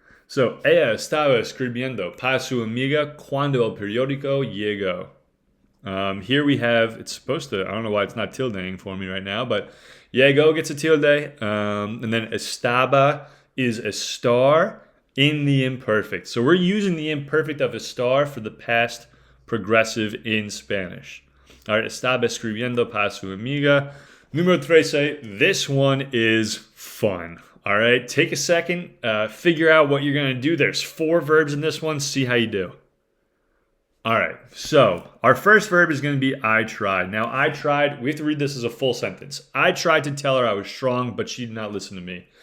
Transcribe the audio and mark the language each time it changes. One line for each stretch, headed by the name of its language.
Spanish: So, ella estaba escribiendo para su amiga cuando el periódico llegó.
English: Here we have, it's supposed to, I don't know why it's not tildeing for me right now, but llegó gets a tilde. And then estaba is a star in the imperfect. So we're using the imperfect of a star for the past progressive in Spanish.
Spanish: All right, estaba escribiendo para su amiga.
English: Número 13, this one is fun. All right, take a second, figure out what you're going to do. There's 4 verbs in this one. See how you do. All right, so our first verb is going to be I tried. Now, I tried, we have to read this as a full sentence. I tried to tell her I was strong, but she did not listen to me.